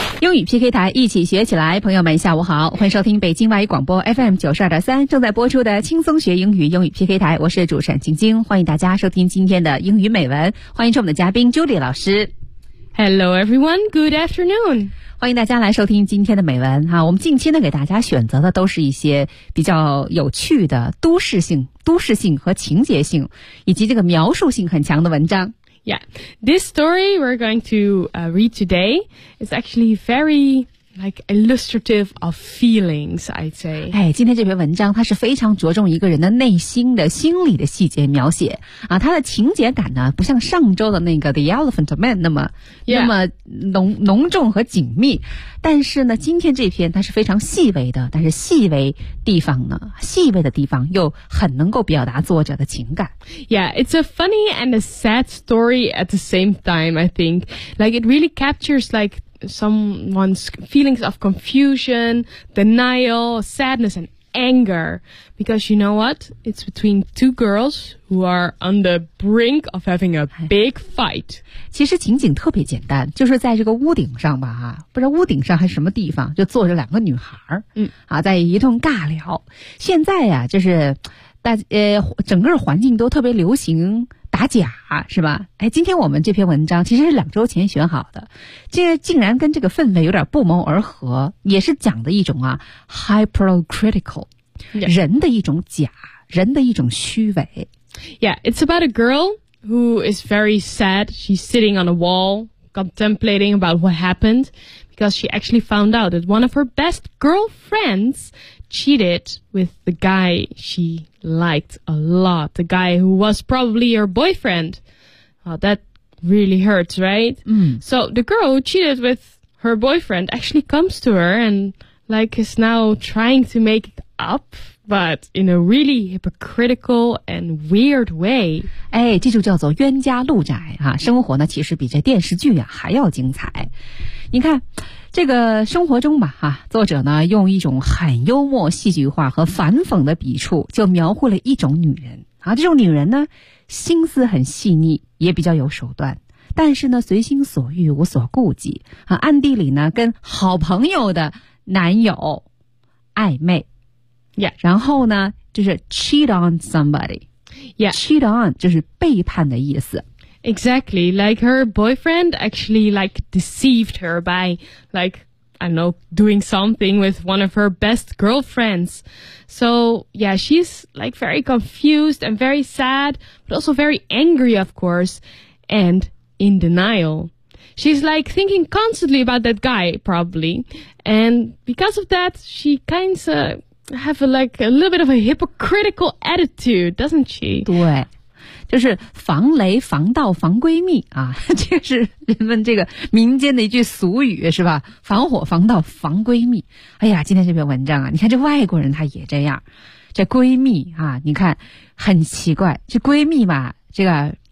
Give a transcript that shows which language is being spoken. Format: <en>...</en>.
<zh>英语 PK 台一起学起来，朋友们下午好，欢迎收听北京外语广播 FM92.3 正在播出的轻松学英语英语 PK 台，我是主持人晶晶，欢迎大家收听今天的英语美文，欢迎我们的嘉宾 Julie 老师。</zh> <en>Hello everyone, good afternoon!</en> <zh>欢迎大家来收听今天的美文啊，我们近期呢给大家选择的都是一些比较有趣的都市性和情节性以及这个描述性很强的文章。</zh> <en>Yeah, this story we're going to read today is actually very, like, illustrative of feelings, I'd say.</en> <zh>哎，今天这篇文章它是非常着重一个人的内心的心理的细节描写啊，它的情节感呢不像上周的那个 The Elephant Man 那么浓重和紧密，但是呢今天这篇它是非常细微的，但是细微的地方又很能够表达作者的情感。</zh> <en>Yeah, it's a funny and a sad story at the same time, I think. Like, it really captures, like,someone's feelings of confusion, denial, sadness, and anger. Because you know what? It's between two girls who are on the brink of having a big fight.</en> <zh>其实情景特别简单，就是在这个屋顶上吧，不知道屋顶上还是什么地方，就坐着两个女孩，在一通尬聊。现在呀，就是整个环境都特别流行打假，是吧？哎，今天我们这篇文章其实是两周前选好的，这竟然跟这个氛围有点不谋而合，也是讲的一种啊 hypocritical、</zh> <en>yeah.</en> <zh>人的一种假，人的一种虚伪。</zh> <en>Yeah, it's about a girl who is very sad. She's sitting on a wall contemplating about what happened because she actually found out that one of her best girlfriends cheated with the guy she liked a lot, the guy who was probably her boyfriend. Well, that really hurts, right? Mm. So the girl who cheated with her boyfriend actually comes to her and, like, is now trying to make it up, but in a really hypocritical and weird way.</en> <zh>哎，这就叫做冤家路窄啊，生活呢其实比这电视剧啊还要精彩。你看这个生活中吧，作者呢用一种很幽默戏剧化和反讽的笔触就描绘了一种女人啊，这种女人呢心思很细腻，也比较有手段，但是呢随心所欲无所顾忌啊，暗地里呢跟好朋友的男友暧昧、</zh> <en>yeah.</en> <zh>然后呢就是</zh> <en>cheat on somebody、 yeah.</en> <zh>cheat on 就是背叛的意思。</zh> <en>Exactly, like her boyfriend actually like deceived her by like, I don't know, doing something with one of her best girlfriends. So yeah, she's like very confused and very sad, but also very angry, of course, and in denial. She's like thinking constantly about that guy, probably. And because of that, she kind of have a little bit of a hypocritical attitude, doesn't she?</en> <zh>对。就是防雷防盗防闺蜜啊，这是人们这个民间的一句俗语，是吧？防火防盗防闺蜜。哎呀，今天这篇文章啊，你看这外国人他也这样，这闺蜜啊，你看很奇怪，这闺蜜吧，这个</zh>